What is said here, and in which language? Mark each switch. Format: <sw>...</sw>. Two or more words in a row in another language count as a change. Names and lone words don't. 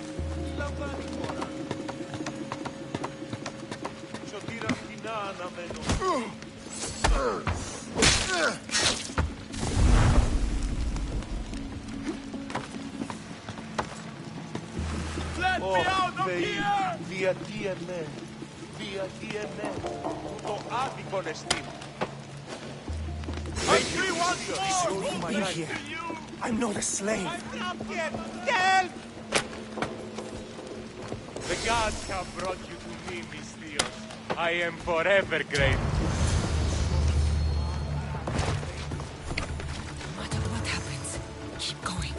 <el>Σωτήρα φτηνά αναμένω.</el> <en>Let me out of</en> <el>Θεοί,</el> <en>here!</en> <el>γιατί εμέ, γιατί εμέ, το άδικον εστίν.</el> <en>In here. I'm not a slave. Help! The gods have brought you to me, Misthios. I am forever grateful. No matter what happens, keep going.</en>